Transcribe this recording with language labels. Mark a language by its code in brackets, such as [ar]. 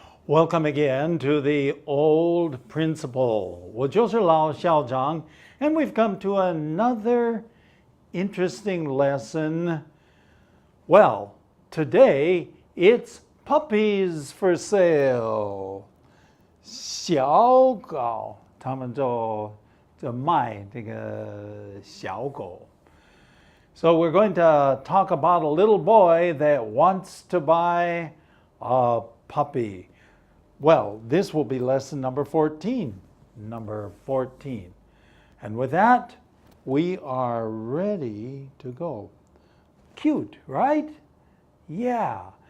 [en] Welcome again to the Old Principle. [zh] 我就是老校长, [en] and we've come to another interesting lesson. Well, today it's puppies for sale. [zh] 小狗，他们就卖这个小狗。 [en] So we're going to talk about a little boy that wants to buy a puppy. Well, this will be lesson number 14. Number 14. And with that, we are ready to go. Cute, right? Yeah.